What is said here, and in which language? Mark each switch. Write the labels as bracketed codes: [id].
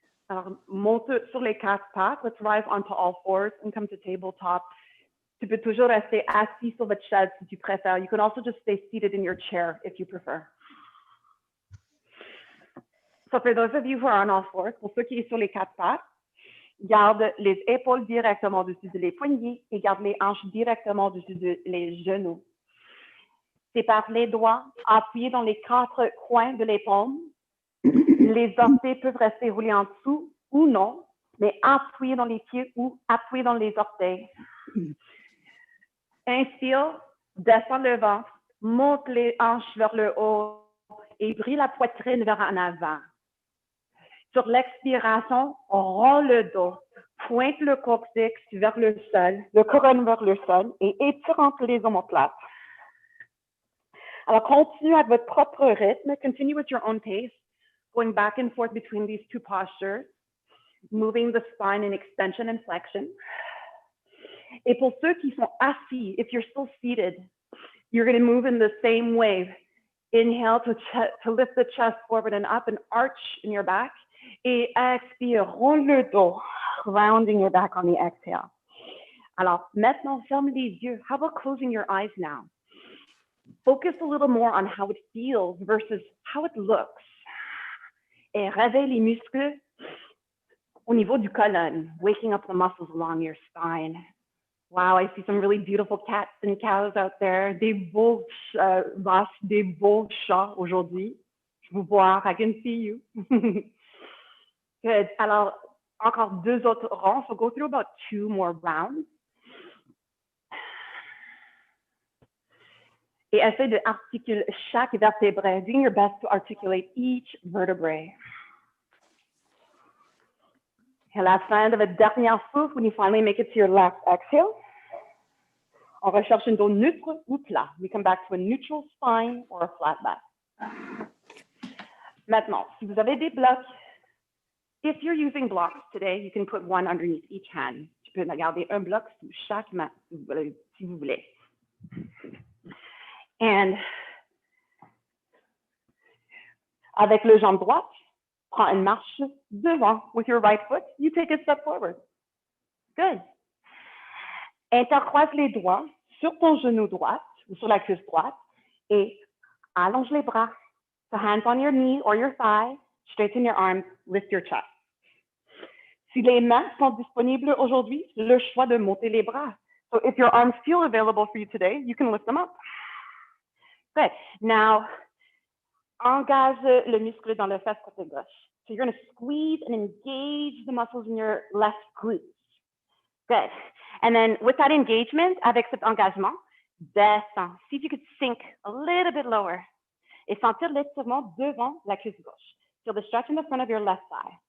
[fr] Alors, monte sur les quatre pattes. [en] Let's rise onto all fours and come to tabletop. [fr] Tu peux toujours rester assis sur votre chaise si tu préfères. [en] You can also just stay seated in your chair if you prefer. So for those of you who are on all fours, [fr] pour ceux qui sont sur les quatre pattes, garde les épaules directement au-dessus des poignets et garde les hanches directement au-dessus des genoux. Sépare les doigts, appuyez dans les quatre coins de l'épaule. Les orteils peuvent rester roulés en dessous ou non, mais appuyez dans les pieds ou appuyez dans les orteils. Inspire, descends le ventre, monte les hanches vers le haut et brille la poitrine vers en avant. Sur l'expiration, rends le dos, pointe le coccyx vers le sol, le couronne vers le sol et étire entre les omoplates. Alors, continue à votre propre rythme. [en] Continue with your own pace, going back and forth between these two postures, moving the spine in extension and flexion. [fr] Et pour ceux qui sont assis, [en] if you're still seated, you're going to move in the same way. Inhale to lift the chest forward and up and arch in your back. [fr] Et expire, roule le dos, [en] rounding your back on the exhale. [fr] Alors, maintenant, ferme les yeux. [en] How about closing your eyes now? Focus a little more on how it feels versus how it looks. [fr] Et réveille les muscles au niveau du colonne, [en] waking up the muscles along your spine. Wow, I see some really beautiful cats and cows out there. [fr] Des beaux vaches, des beaux chats aujourd'hui. Je vous vois, [en] I can see you. Good. [fr] Alors, encore deux autres rangs. [en] So go through about 2 more rounds. [fr] Et essaie de articuler chaque vertébré. [en] Doing your best to articulate each vertebrae. [fr] À la fin de votre dernière souffle, [en] when you finally make it to your last exhale, [fr] on recherche un dos neutre ou plat. [en] We come back to a neutral spine or a flat back. [fr] Maintenant, si vous avez des blocs, [en] if you're using blocks today, you can put one underneath each hand. [fr] Tu peux garder un bloc sous chaque main, si vous voulez. [en] And [fr] Avec le jambe droite, prends une marche devant. [en] With your right foot, you take a step forward. Good. [fr] Intercroise les doigts sur ton genou droit ou sur la cuisse droite et allonge les bras. [en] So hands on your knee or your thigh, straighten your arms, lift your chest. [fr] Si les mains sont disponibles aujourd'hui, le choix de monter les bras. [en] So if your arms feel available for you today, you can lift them up. Good. [fr] Now, engage le muscle dans le fesse côté gauche. [en] So you're going to squeeze and engage the muscles in your left glutes. Good. And then with that engagement, [fr] avec cet engagement, descends. [en] See if you could sink a little bit lower. [fr] Et sentir l'étirement devant la cuisse gauche. [en] Feel the stretch in the front of your left thigh.